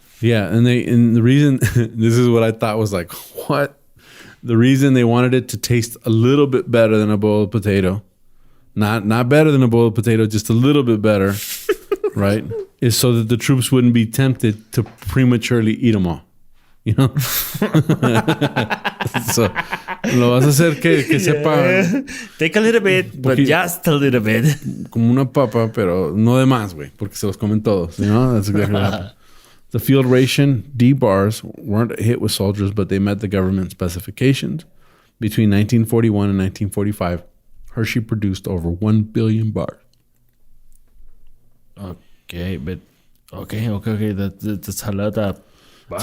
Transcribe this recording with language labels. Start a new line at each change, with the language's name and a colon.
English: Yeah, and the reason this is what I thought was like, what? The reason they wanted it to taste a little bit better than a boiled potato, not better than a boiled potato, just a little bit better, right? Is so that the troops wouldn't be tempted to prematurely eat them all. You know?
Spanish: So, lo vas a hacer que sepa.
English: Take a little bit, but just a little bit.
Spanish: Como una papa, pero no de más, güey, porque se los comen todos.
English: You know? That's exactly what happened. The field ration D bars weren't a hit with soldiers, but they met the government specifications. Between 1941 and 1945, Hershey produced over 1 billion bars. Okay, but okay. That's a lot of bars.